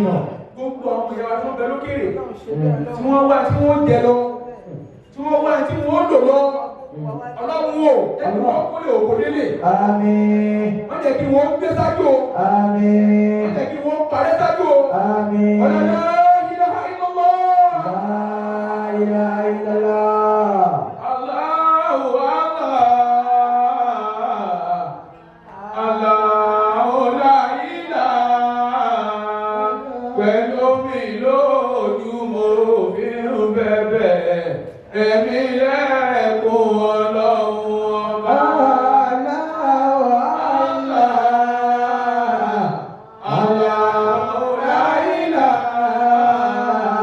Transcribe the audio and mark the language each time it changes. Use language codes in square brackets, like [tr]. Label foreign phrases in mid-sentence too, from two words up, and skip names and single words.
[yo] Gbogbo àwọn ìyàwó tó ń bẹ lókèrè. Tí wọ́n wá tí wọ́n jẹ lọ. Tí wọ́n wá tí wọ́n lò lọ. Ọlọ́run o, ẹni wọ́n kó lè òkò délé. Àmín. Wọ́n jẹ́ kí wọ́n gbé sájú o. Àmín. Wọ́n jẹ́ kí wọ́n parẹ́ sájú o. Àmín. [ar] Ọlọ́lá إله إلا الله. لا إله إلا الله. الله الله. الله لا إله. [yo] Pẹ̀lú mi lójú mo fi ń bẹ̀bẹ̀. Ẹ̀mí lẹ́kùn ọlọ́run ọba. [ar] الله لا إله.